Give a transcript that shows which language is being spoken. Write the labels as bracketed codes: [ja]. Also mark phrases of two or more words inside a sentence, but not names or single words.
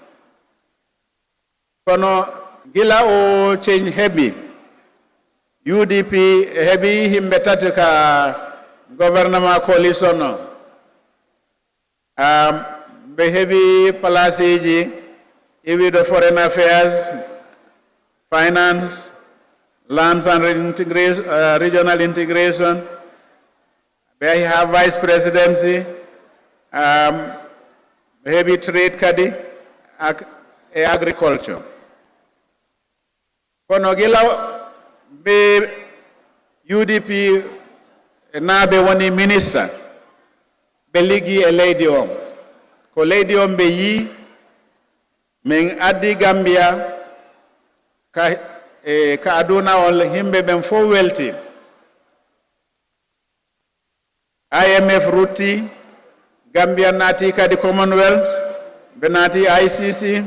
[ff] kono gila o change heɓi UDP heɓi himɓe tati ka gouvernement coalition o ɓe heɓi place ji iwiɗo [en] foreign affairs finance lands and regional integration. They have vice presidency, heavy trade kadi, agriculture. [ff] Kono gila be UDP na be woni minister be ligi e leydi on. Ko leydi on be yi min addi Gambia ka aduna ol himɓe ɓen fof welti IMF rutti Gambia naati kadi Commonwealth ɓe naati ICC